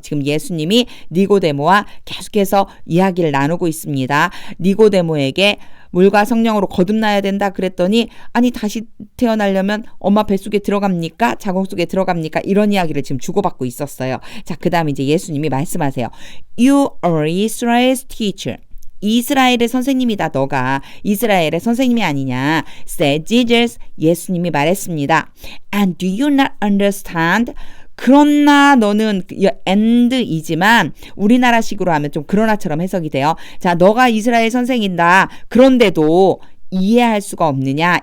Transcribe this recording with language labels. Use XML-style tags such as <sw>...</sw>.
<ko>지금 예수님이 니고데모와 계속해서 이야기를 나누고 있습니다. 니고데모에게 물과 성령으로 거듭나야 된다 그랬더니 아니 다시 태어나려면 엄마 뱃속에 들어갑니까? 자궁 속에 들어갑니까? 이런 이야기를 지금 주고받고 있었어요. 자, 그 다음에 이제 예수님이 말씀하세요.</ko> <en>You are Israel's teacher.</en> <ko>이스라엘의 선생님이다. 너가 이스라엘의 선생님이 아니냐.</ko> <en>said Jesus.</en> <ko>예수님이 말했습니다.</ko> <en>And do you not understand?</en> <ko>그러나 너는 and이지만 우리나라식으로 하면 좀 그러나처럼 해석이 돼요. 자, 너가 이스라엘 선생이다. 그런데도 이해할 수가 없느냐?</ko>